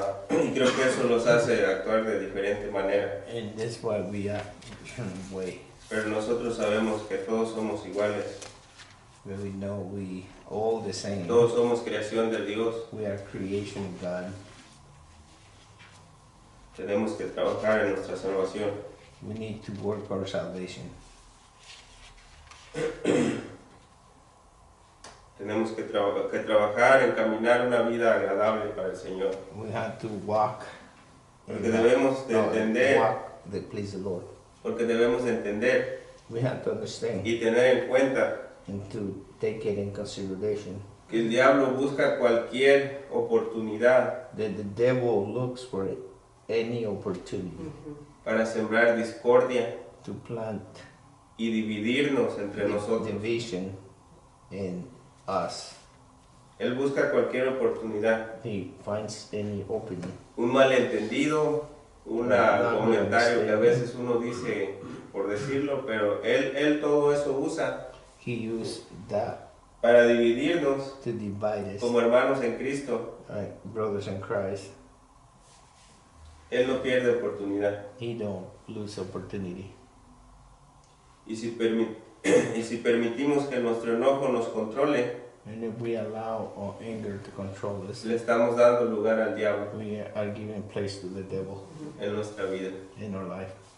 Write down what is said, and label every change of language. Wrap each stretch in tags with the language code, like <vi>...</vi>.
<es>Y creo que eso los hace actuar de diferente manera.</es> <en>And that's why we are different way.</en> <es>Pero nosotros sabemos que todos somos iguales.</es> <en>But we know we all the same.</en> <es>Todos somos creación de Dios.</es> <en>We are creation of God.</en> <es>Tenemos que trabajar en nuestra salvación.</es> <en>We need to work our salvation.</en> <es>Tenemos que trabajar en caminar una vida agradable para el Señor.</es> <en>We have to walk.</en> <es>Porque debemos de entender,</es> <en>walk that please the Lord.</en> <es>porque debemos de entender</es> <en>We have to understand</en> <es>y tener en cuenta</es> <en>and to take it in consideration</en> <es>que el diablo busca cualquier oportunidad</es> <en>that the devil looks for any opportunity</en> <es>para sembrar discordia</es> <en>to plant</en> <es>y dividirnos entre nosotros.</es> <en>division in us.</en> <es>Él busca cualquier oportunidad,</es> <en>He finds any opening.</en> <es>un malentendido, un comentario que a veces uno dice por decirlo, pero él todo eso usa</es> <en>He used that</en> <es>para dividirnos</es> <en>to divide us,</en> <es>como hermanos en Cristo.</es> <en>brothers in Christ.</en> <es>Él no pierde oportunidad.</es> <en>He don't lose opportunity.</en> <es>Y si permitimos que nuestro enojo nos controle,</es> <en>And if we allow our anger to control us,</en> <es>le estamos dando lugar al diablo</es> <en>we are giving place to the devil</en> <es>en nuestra vida.</es> <en>in our life.</en>